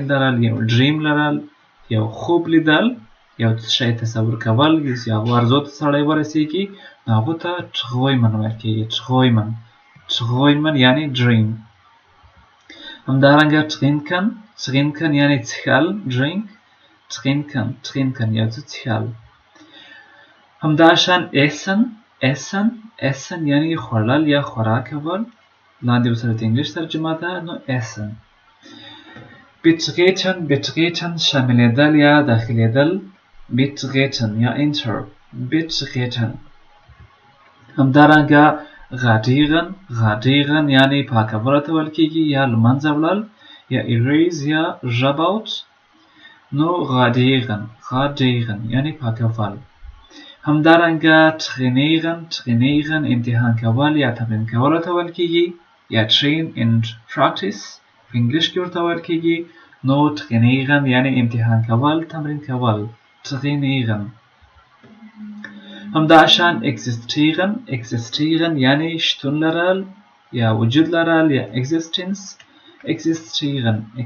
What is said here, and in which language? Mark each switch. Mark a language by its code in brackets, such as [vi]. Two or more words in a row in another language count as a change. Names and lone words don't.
[ps] لرل یو ډریم لرل یو خوب لیدل یو شی تصور کول یا ارزو ته سړی ورسیږي نو هغه ته träumen ویل کیږي träumen یعنی ډریم همدارنګه trinken یعنی څښل drink trinken یو څه څښل همداشان essen یعنی خوړل یا خوراک کول لاندې ورسره د انګلیش ترجمه ده نو essen betreten شاملېدل یا داخلېدل betreten یا enter betreten همدارنګه غادیرن یعنی پاکول ته ویل کیږي یا لمنځه وړل یا erase یا [en] rub out [ps] نو غادیرن یعنی پاکول همدارنګه trainieren امتحان کول یا تمرین کول ته ویل کیږي یا [en] train and practice [ps] په انګلیش کې ورته ویل کیږي نو trainieren یعنی امتحان کول تمرین کول trainieren همداشان existieren یعنی شتون لرل یا وجود لرل یا existence existieren